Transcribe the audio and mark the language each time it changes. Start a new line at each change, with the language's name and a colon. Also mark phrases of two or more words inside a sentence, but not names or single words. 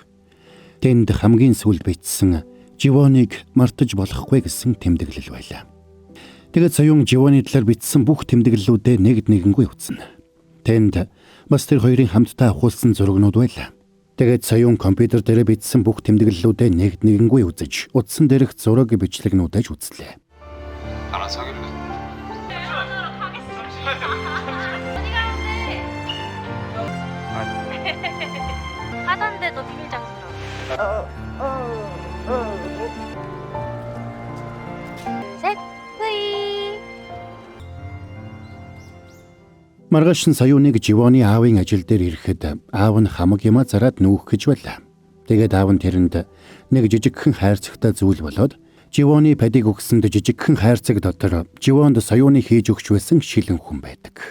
Mongolian: Тэнд хамгийн сүүлд бичсэн Живоныг мартаж болохгүй гэсэн тэмдэглэл байлаа. Тэгээд Соён Живоны талаар бичсэн бүх тэмдэглэлүүдээ нэгэнгүй үзнэ. Тэнд бас тэр хоёрын хамтдаа авахулсан зурагнууд байлаа. Тэгээд Соён компьютер дээр бичсэн бүх тэмдэглэлүүдээ нэгэнгүй үзэж, утсан дээрх зураг бичлэгнүүдэж үзлээ.
Korean: 나랑 사귈래? 하던데 너 비밀장수라고. 셋, 후이.
Mongolian: Маргааш нь Соёныг Живоны аавын ажил дээр ирэхэд аав нь хамаг юмаа зараад нүүх гэж байлаа. Тэгээд аав нь тэрэнд нэг жижигхэн хайрцагтай зүйл болоод Живоны падийг өгсөнд жижигхэн хайрцаг дотор Живонд Соёны хийж өгч байсан шилэн хүн байдаг.